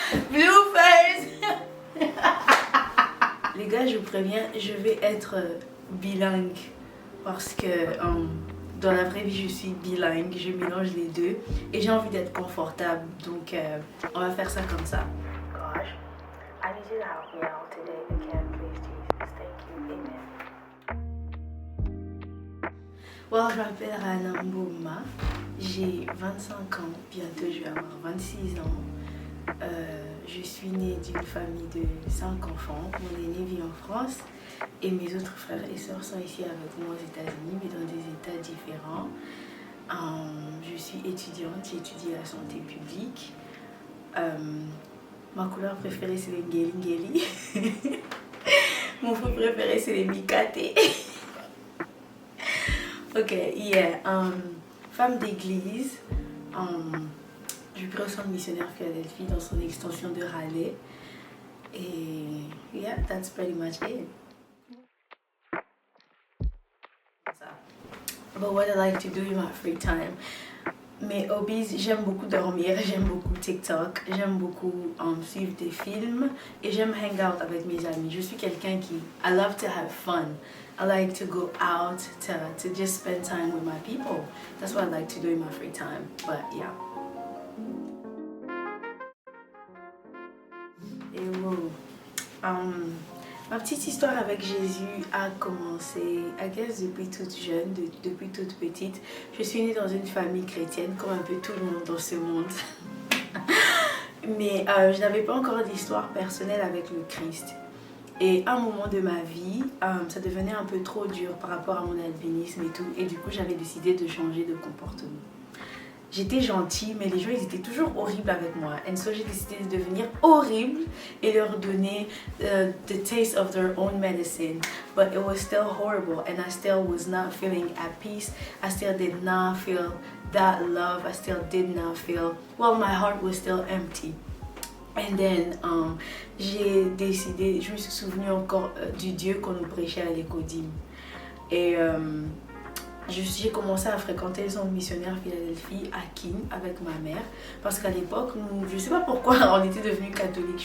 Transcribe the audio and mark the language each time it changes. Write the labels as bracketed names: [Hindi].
[French] Blueface. Les gars, je vous préviens, je vais être bilingue parce que dans la vraie vie, je suis bilingue, je mélange les deux et j'ai envie d'être confortable, donc on va faire ça comme ça. [English] Gosh, I need you to help me out today again, please, Jesus. Thank you, amen. [French] Well, je m'appelle Rana Mbouma, j'ai 25 ans, bientôt je vais avoir 26 ans. Je suis née d'une famille de 5 enfants. Mon aîné vit en France et mes autres frères et sœurs sont ici avec moi aux États-Unis, mais dans des états différents. Je suis étudiante, j'étudie la santé publique. Ma couleur préférée c'est les ngeli. Mon fruit préféré c'est les mikate. Ok, yeah. Femme d'église. Je prie au centre missionnaire Philadelphie dans son extension de Raleigh. [English] Et yeah, that's pretty much it. But what I like to do in my free time. [French] Mes hobbies, j'aime beaucoup dormir, j'aime beaucoup TikTok, j'aime beaucoup suivre des films et j'aime [English] hang out [French] avec mes amis. Je suis quelqu'un qui, [English] I love to have fun. I like to go out to just spend time with my people. That's what I like to do in my free time. But yeah. [French] Et wow. Ma petite histoire avec Jésus a commencé, [English] I guess, [French] depuis toute jeune, depuis toute petite. Je suis née dans une famille chrétienne, comme un peu tout le monde dans ce monde. Mais je n'avais pas encore d'histoire personnelle avec le Christ. Et à un moment de ma vie, ça devenait un peu trop dur par rapport à mon albinisme et tout. Et du coup, j'avais décidé de changer de comportement. J'étais gentille, mais les gens ils étaient toujours horribles avec moi. Et so j'ai décidé de devenir horrible et leur donner [English] the taste of their own medicine. But it was still horrible and I still was not feeling at peace. I still did not feel that love. I still did not feel, well, my heart was still empty. And then, [French] j'ai décidé, je me suis souvenue encore du Dieu qu'on nous prêchait à l'Écodim. Et j'ai commencé à fréquenter le centre missionnaire Philadelphie à Keene avec ma mère parce qu'à l'époque, je ne sais pas pourquoi on était devenus catholiques.